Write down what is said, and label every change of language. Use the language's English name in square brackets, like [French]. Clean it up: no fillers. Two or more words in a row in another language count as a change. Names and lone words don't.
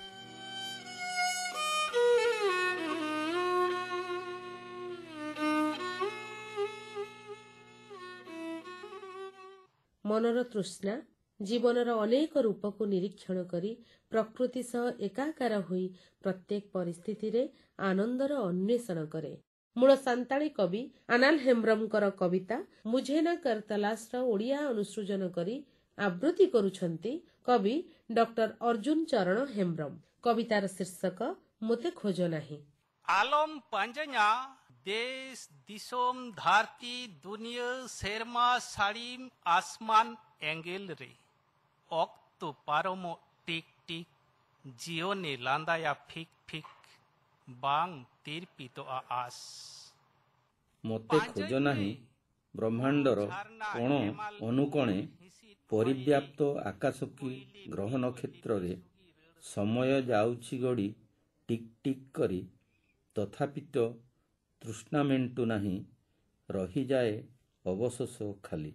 [Odia] ମନର ତୃଷ୍ଣା ଜୀବନର ଅନେକ ରୂପକୁ ନିରୀକ୍ଷଣ କରି ପ୍ରକୃତି ସହ ଏକାକାର ହୋଇ ପ୍ରତ୍ୟେକ ପରିସ୍ଥିତିରେ ଆନନ୍ଦର ଅନ୍ୱେଷଣ କରେ। ମୂଳ ସାନ୍ତାଳୀ କବି ଆନାଲ ହେମ୍ବ୍ରମଙ୍କର କବିତା ମୁଝେ ନା କର ତଲାଶର ଓଡ଼ିଆ ଅନୁସୃଜନ କରି ଆବୃତ୍ତି କରୁଛନ୍ତି କବି ଡକ୍ଟର ଅର୍ଜୁନ ଚରଣ ହେମ୍ବ୍ରମ। କବିତାର ଶୀର୍ଷକ ମୋତେ ଖୋଜ ନାହିଁ। [Santali] आलम पंजया देश दिसोम धारती दुनिया शेरमा साड़ीम आसमान एंगेल रे ऑक्तो पारोमो टिक टिक जियो ने लांदाया फिक फिक बांग तीर पितो आस। [Odia] ମୋତେ ଖୋଜ ନାହିଁ ବ୍ରହ୍ମାଣ୍ଡର କୋଣ ଅନୁକୋଣେ ପରିବ୍ୟାପ୍ତ ଆକାଶକୁ ଗ୍ରହ ନକ୍ଷତ୍ରରେ ସମୟ ଯାଉଛି ଗଡ଼ି ଟିକ୍ ଟିକ୍ କରି, ତଥାପି ତ ତୃଷ୍ଣା ମେଣ୍ଟୁ ନାହିଁ, ରହିଯାଏ ଅବଶୋଷ ଖାଲି।